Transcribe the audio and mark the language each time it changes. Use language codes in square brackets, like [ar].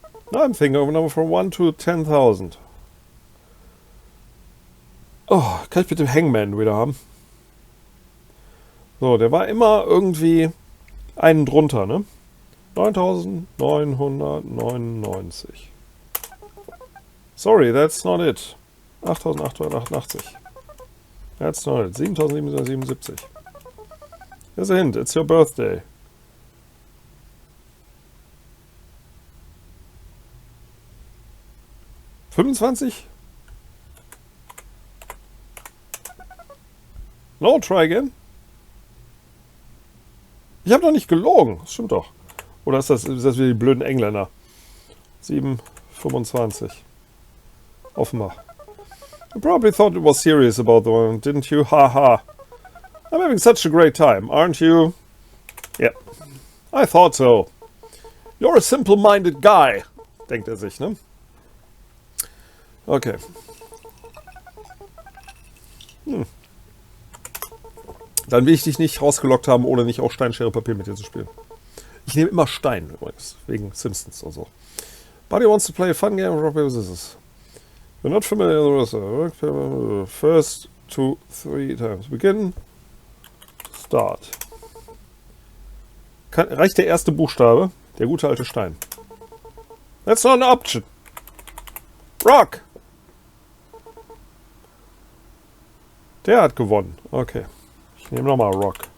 [en] Now I'm thinking of a number from 1 to 10.000. [de] Oh, kann ich bitte Hangman wieder haben? So, der war immer irgendwie einen drunter, ne? [en] 9.999. Sorry, that's not it. 8.888. That's not it. 7.777. Here's a hint. It's your birthday. $25? No, try again. [de] Ich habe doch nicht gelogen. Das stimmt doch. Oder ist das wie die blöden Engländer? 7,25. Offenbar. [en] You probably thought it was serious about the one, didn't you? Haha. I'm having such a great time, aren't you? Yeah. I thought so. You're a simple-minded guy, [de] denkt er sich, ne? [en] Okay. [de] Dann will ich dich nicht rausgelockt haben, ohne nicht auch Stein, Schere, Papier mit dir zu spielen. Ich nehme immer Stein übrigens, wegen Simpsons und so. [en] Buddy wants to play a fun game of rock, paper, scissors. You're not familiar with the first 2, 3 times. Begin. Start. [de] Reicht der erste Buchstabe? Der gute alte Stein. [en] That's not an option. Rock! [de] Der hat gewonnen. Okay. Ich nehme nochmal Rock.